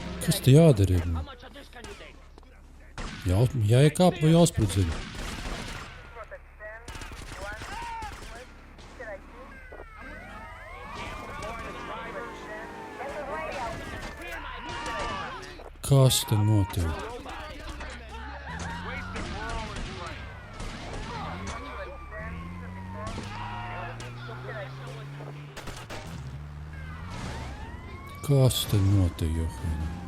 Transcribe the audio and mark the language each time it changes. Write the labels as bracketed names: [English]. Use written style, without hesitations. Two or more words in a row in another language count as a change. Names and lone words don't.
[Latvian] Kas te jādara? [English] How much of this can you take? [Latvian] Jāiekāp vai jāsprudzeļ? Kas te notiek? Kas te notiek, Johana?